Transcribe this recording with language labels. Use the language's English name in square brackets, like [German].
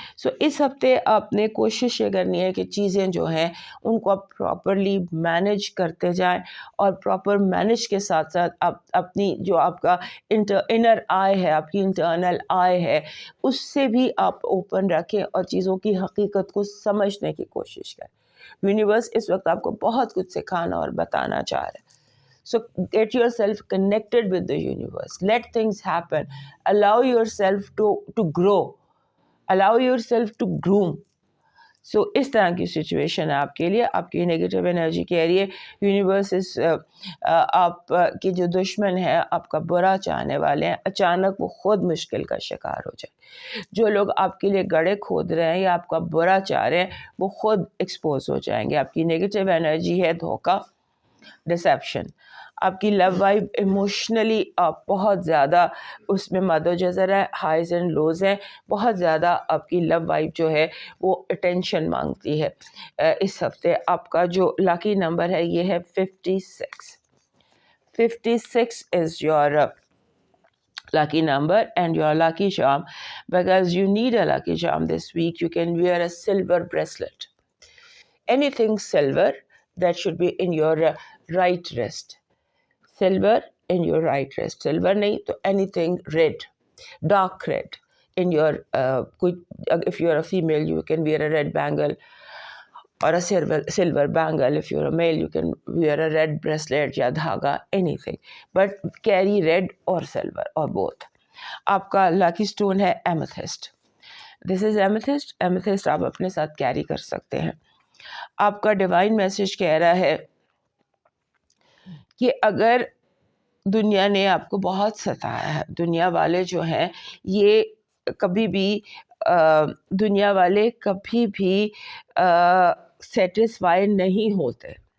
[Urdu] سو اس ہفتے آپ نے کوشش یہ کرنی ہے کہ چیزیں جو ہیں ان کو آپ پراپرلی مینیج کرتے جائیں, اور پراپر مینیج کے ساتھ ساتھ آپ اپنی جو آپ کا انر آئی ہے, آپ کی انٹرنل آئی ہے, اس سے بھی آپ اوپن رکھیں اور چیزوں کی حقیقت کو سمجھنے کی کوشش کریں. یونیورس اس وقت آپ کو بہت کچھ سکھانا اور بتانا چاہ رہے ہیں. [English] So get yourself connected with the universe. Let things happen. Allow yourself to grow. Allow yourself to groom. [Urdu] سو اس طرح کی سچویشن ہے آپ کے لیے. آپ کی نگیٹو انرجی کہہ رہی ہے یونیورس آپ کے جو دشمن ہیں, آپ کا برا چاہنے والے ہیں, اچانک وہ خود مشکل کا شکار ہو جائے. جو لوگ آپ کے لیے گڑھے کھود رہے ہیں یا آپ کا برا چاہ رہے ہیں وہ خود ایکسپوز ہو جائیں گے. آپ کی نگیٹو انرجی ہے دھوکہ, ڈسیپشن. آپ کی لو وائب ایموشنلی آپ بہت زیادہ اس میں مد و جزر ہے, ہائیز اینڈ لوز ہیں, بہت زیادہ آپ کی لو وائب جو ہے وہ اٹینشن مانگتی ہے. اس ہفتے آپ کا جو لاکی نمبر ہے یہ ہے 56. [English] 56 is your lucky number and your lucky charm. Because you need a lucky charm this week, you can wear a silver bracelet. Anything silver that should be in your right wrist. Silver in your right wrist. Silver [Urdu] nahi to [English] anything red, dark red. In your if you are a female, you can wear a red bangle or a silver bangle. If you're a male, you can wear a red bracelet [Urdu] ya dhaga, [English] anything. But carry red or silver or both. [Urdu] آپ کا لاکی stone ہے ایمیتھسٹ. [English] This is amethyst. [Urdu] ایمیتھسٹ آپ اپنے ساتھ carry کر سکتے ہیں. آپ کا ڈیوائن میسج کہہ رہا ہے کہ اگر دنیا نے آپ کو بہت ستایا ہے, دنیا والے جو ہیں یہ کبھی بھی دنیا والے کبھی بھی سیٹسفائی نہیں ہوتے.